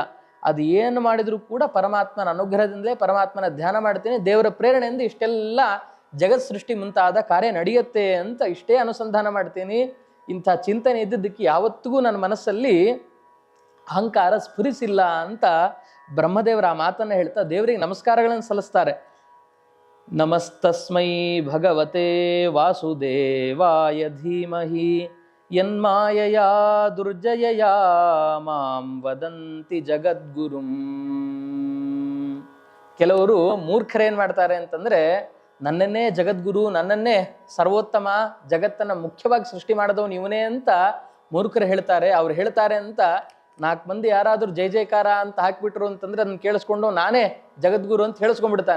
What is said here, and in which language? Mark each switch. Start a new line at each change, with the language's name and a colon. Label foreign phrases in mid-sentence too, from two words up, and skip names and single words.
Kannada: ಅದು ಏನು ಮಾಡಿದರೂ ಕೂಡ ಪರಮಾತ್ಮನ ಅನುಗ್ರಹದಿಂದಲೇ ಪರಮಾತ್ಮನ ಧ್ಯಾನ ಮಾಡ್ತೀನಿ, ದೇವರ ಪ್ರೇರಣೆಯಿಂದ ಇಷ್ಟೆಲ್ಲ ಜಗತ್ ಸೃಷ್ಟಿ ಮುಂತಾದ ಕಾರ್ಯ ನಡೆಯುತ್ತೆ ಅಂತ ಇಷ್ಟೇ ಅನುಸಂಧಾನ ಮಾಡ್ತೀನಿ. ಇಂಥ ಚಿಂತನೆ ಇದ್ದಿದ್ದಕ್ಕೆ ಯಾವತ್ತಿಗೂ ನನ್ನ ಮನಸ್ಸಲ್ಲಿ ಅಹಂಕಾರ ಸ್ಫುರಿಸಿಲ್ಲ ಅಂತ ಬ್ರಹ್ಮದೇವರ ಆ ಮಾತನ್ನು ಹೇಳ್ತಾ ದೇವರಿಗೆ ನಮಸ್ಕಾರಗಳನ್ನು ಸಲ್ಲಿಸ್ತಾರೆ.
Sanskrit: ನಮಸ್ತಸ್ಮೈ ಭಗವತೆ ವಾಸುದೇವಾಯ ಧೀಮಹಿ ಯನ್ಮಾಯಯಾ ದುರ್ಜಯಯಾ ಮಾಂ ವದಂತಿ ಜಗದ್ಗುರುಂ.
Kannada: ಕೆಲವರು ಮೂರ್ಖರೇನು ಮಾಡ್ತಾರೆ ಅಂತಂದರೆ, ನನ್ನನ್ನೇ ಜಗದ್ಗುರು, ನನ್ನನ್ನೇ ಸರ್ವೋತ್ತಮ, ಜಗತ್ತನ್ನು ಮುಖ್ಯವಾಗಿ ಸೃಷ್ಟಿ ಮಾಡಿದವನು ಇವನೇ ಅಂತ ಮೂರ್ಖರು ಹೇಳ್ತಾರೆ. ಅವ್ರು ಹೇಳ್ತಾರೆ ಅಂತ 4 ಮಂದಿ ಯಾರಾದರೂ ಜೈ ಜೈಕಾರ ಅಂತ ಹಾಕಿಬಿಟ್ರು ಅಂತಂದರೆ ಅದನ್ನು ಕೇಳಿಸ್ಕೊಂಡು ನಾನೇ ಜಗದ್ಗುರು ಅಂತ ಹೇಳಿಸ್ಕೊಂಡ್ಬಿಡ್ತಾನೆ.